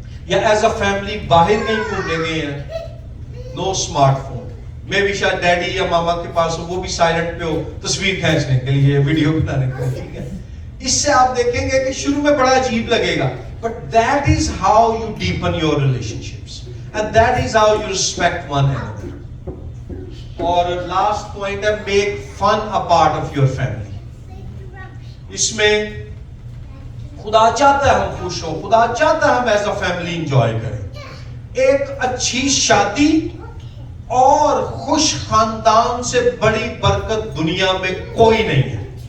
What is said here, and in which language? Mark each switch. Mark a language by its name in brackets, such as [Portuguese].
[Hindi] या [English] as a family [Hindi] बाहर कहीं घूमने गए हैं, नो स्मार्टफोन, मे भी शायद डैडी या मामा के पास हो, वो भी साइलेंट पे हो, तस्वीर खींचने के लिए, वीडियो बनाने के लिए, ठीक है। इससे आप देखेंगे कि शुरू में बड़ा अजीब लगेगा, [English] But that is how you deepen your relationships and that is how you respect one another। [Hindi] और लास्ट पॉइंट है, [English] make fun a part of your family। [Hindi] इसमें खुदा चाहता है हम खुश हो, खुदा चाहता है हम [English] as a family [Hindi] एंजॉय करें। एक अच्छी शादी और खुश खानदान से बड़ी बरकत दुनिया में कोई नहीं है।